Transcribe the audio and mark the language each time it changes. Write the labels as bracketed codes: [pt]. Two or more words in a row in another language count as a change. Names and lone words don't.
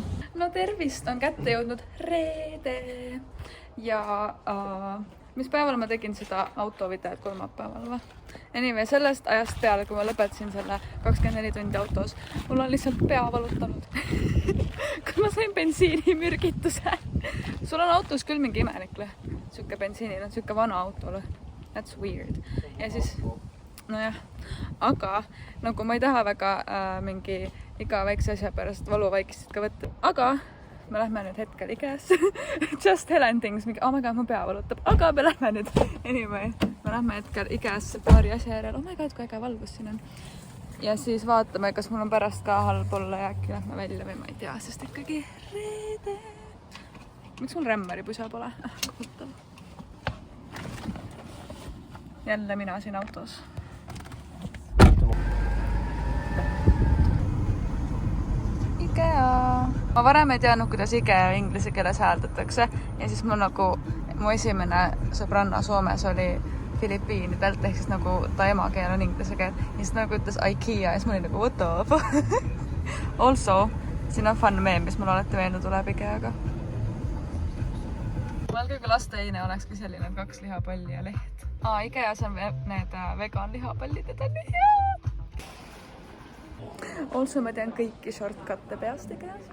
[et] No tervist, on kätte jõudnud reede. Ja mis päeval ma tegin seda autovideot, kolmapäeval või? Anyway, sellest ajast peale, kui ma lõpetasin selle 24 tundi autos, mul on lihtsalt pea valutanud. Kui ma sain bensiinimürgituse. Sul on autos küll mingi imelik lõh. Sükke bensiinil on sükke vana auto lõh. [en] That's weird. [et] Ja siis nojah, aga nagu ma ei taha väga mingi iga väikse asja pärast valuvaikist ka võtta. Aga me lähme nüüd hetkel IKEA-sse. [en] Just Helen things, mingi, oh my god, [et] mu pea valutab. Aga me lähme nüüd, anyway, me lähme hetkel IKEA-sse paari asja järel. [en] Oh my god, [et] kui äge valgus siin on. Ja siis vaatame, kas mul on pärast ka halb olla ja äkki lähme välja või ma ei tea, sest ikkagi reede. Miks mul rämmari pusa pole? Kohutav. Jälle mina siin autos. IKEA. Ma varem ei teadnud, kuidas IKEA inglise keeles hääldatakse ja siis mul nagu mu esimene sõbranna Soomes oli Filipiinidelt, ehk siis nagu ta emakeel on inglise keel. Ja siis nagu ütles IKEA ja siis ma olin nagu [en] what the fuck. [et] Also, siin on [en] fun meme, [et] mis mul alati meelde tuleb IKEA-ga. Mõelge, kui lasteine olekski selline 2 lihapalli ja leht. IKEA-s on need vegan lihapallid, need on nii head. Also ma tean kõiki shortcut'e peast IKEA-s.